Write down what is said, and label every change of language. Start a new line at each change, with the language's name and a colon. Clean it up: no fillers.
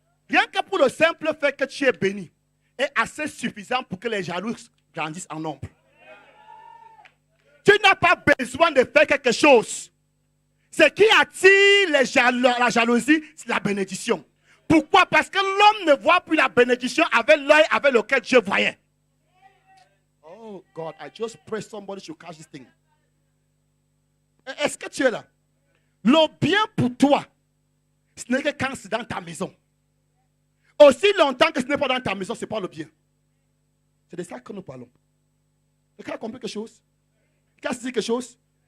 French: Rien que pour le simple fait que tu es béni est assez suffisant pour que les jaloux grandissent en nombre. Tu n'as pas besoin de faire quelque chose. Ce qui attire la jalousie, c'est la bénédiction. Pourquoi? Parce que l'homme ne voit plus la bénédiction avec l'œil avec lequel Dieu voyait.
English: Oh God, I just pray somebody should catch this thing.
French: Est-ce que tu es là? Le bien pour toi, ce n'est que quand c'est dans ta maison. Aussi longtemps que ce n'est pas dans ta maison, ce n'est pas le bien. C'est de ça que nous parlons. Quelqu'un a compris quelque chose? Quelqu'un a dit quelque chose?